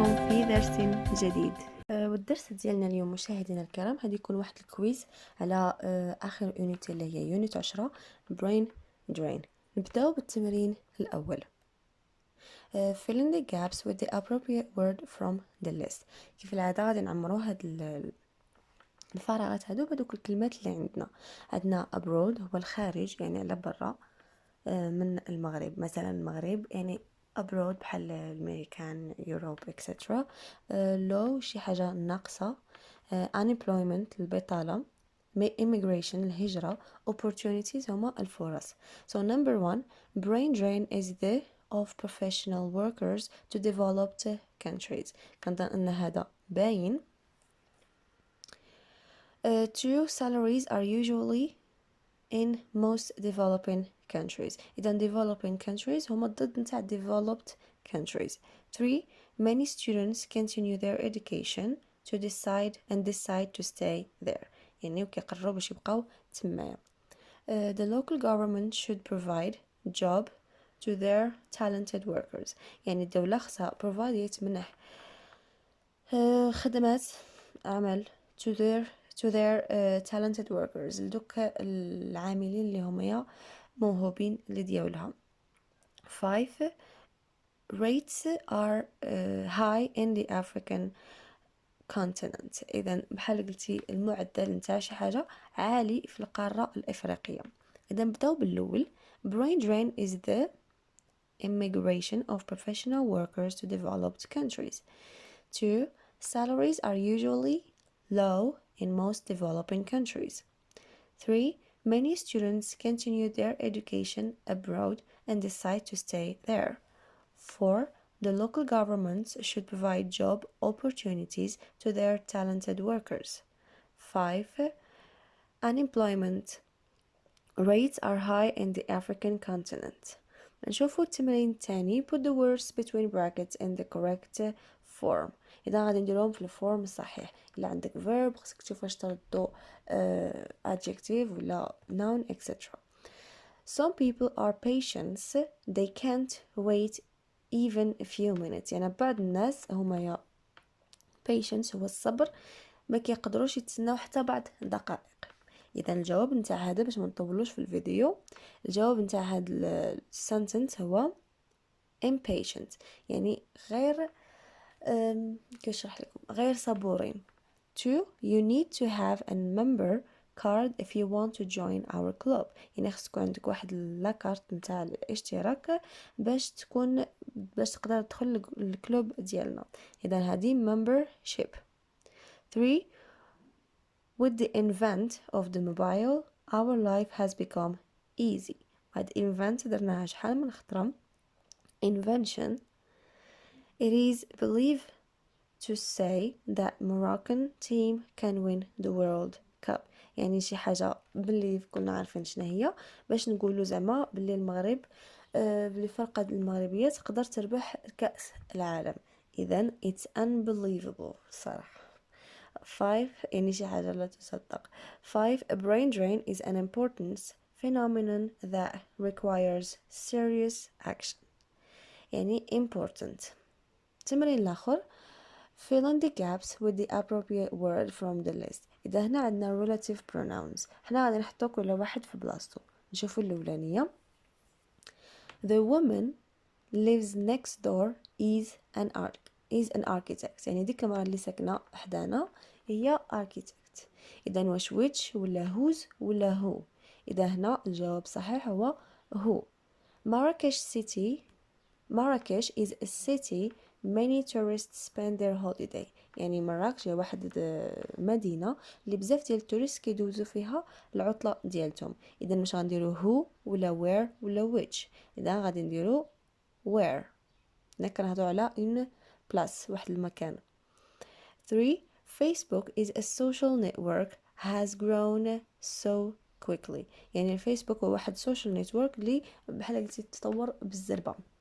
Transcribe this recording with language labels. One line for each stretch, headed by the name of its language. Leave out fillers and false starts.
Arabic: الدرس ديالنا اليوم مشاهدينا الكرام غادي يكون واحد الكويز على اخر يونيت اللي هي يونيت 10 brain drain. نبداو بالتمرين الاول.
English: fill in the gaps with the appropriate word from the list.
Arabic: كيف العاده غادي نعمرو هاد الفراغات هادو بهذوك الكلمات اللي عندنا abroad هو الخارج يعني على برا من المغرب. مثلا المغرب يعني abroad بحال الامريكان يوروب اكسترا. low شي حاجه ناقصه. unemployment البطاله. immigration الهجره. opportunities هما الفرص.
English: so number 1 brain drain is the of professional workers to developed countries.
Arabic: كنظن ان هذا باين.
English: true salaries are usually in most developing countries.
Arabic: إذا
English: developing countries
Arabic: هما ضد نتاع
English: developed countries. 3 many students continue their education to decide to stay there.
Arabic: يعني وكيقرروا باش يبقاو تمايا.
English: the local government should provide job to their talented workers.
Arabic: يعني الدولة خصها
English: provide
Arabic: تمنح خدمات عمل
English: to their talented workers
Arabic: لدوك العاملين اللي هما موهوبين لديولها.
English: 5 rates are high in the African continent.
Arabic: إذا بحال قلتي المعدل نتاع شي حاجة عالي في القارة الإفريقية. إذا نبداو بالأول.
English: brain drain is the immigration of professional workers to developed countries. 2 salaries are usually low in most developing countries. 3 many students continue their education abroad and decide to stay there. 4 the local governments should provide job opportunities to their talented workers. 5 unemployment rates are high in the African continent.
Arabic: نشوفوا التمرين الثاني.
English: put the words between brackets in the correct form.
Arabic: إذا غادي نديرهم في الفورم الصحيح. إلا عندك verb خصك تشوف واش تردو adjective ولا noun etc.
English: some people are patients they can't wait even a few minutes.
Arabic: يعني بعض الناس هما يا patience هو الصبر ما كيقدروش يتسناو حتى بعض الدقائق. اذا الجواب نتاع هذا باش ما نطولوش في الفيديو الجواب نتاع هذا السنتنس هو impatient يعني غير كيف نشرح لكم غير صبورين.
English: 2 you need to have a member card if you want to join our club.
Arabic: يعني خص تكون عندك واحد لاكارت نتاع الاشتراك باش تقدر تدخل الكلوب ديالنا. اذا هذه membership.
English: 3 with the invent of the mobile our life has become easy.
Arabic: هاد invent درناها شحال من خطرة.
English: invention it is believed to say that Moroccan team can win the World Cup.
Arabic: يعني شي حاجة باللي كنا عارفين شنو هي باش نقولوا زعما باللي المغرب باللي فرقة المغربية تقدر تربح كأس العالم. إذن
English: it's unbelievable
Arabic: صراحة. 5 يعني شي حاجة لا تصدق.
English: 5 a brain drain is an important phenomenon that requires serious action.
Arabic: يعني
English: important.
Arabic: التمرين الآخر
English: fill in the gaps with the appropriate word from the list.
Arabic: إذا هنا عندنا relative pronouns حنا غادي نحطو كل واحد في بلاصتو. نشوفو الأولانية.
English: the woman lives next door is an architect.
Arabic: يعني ديك المرأة اللي ساكنة حدانا هي architect. إذا واش which ولا whose ولا who. إذا هنا الجواب صحيح هو who.
English: Marrakesh is a city many tourists spend their holiday.
Arabic: يعني مراكش هي واحد مدينة اللي بزاف ديال التوريست كيدوزو فيها العطلة ديالتهم. إذا مش غنديرو who ولا where ولا which. إذا غادي نديرو where. نكرهضو على
French: une place
Arabic: واحد المكان.
English: 3 Facebook is a social network has grown so quickly.
Arabic: يعني الفيسبوك هو واحد social network اللي بحال قلتي تطور بالزربة.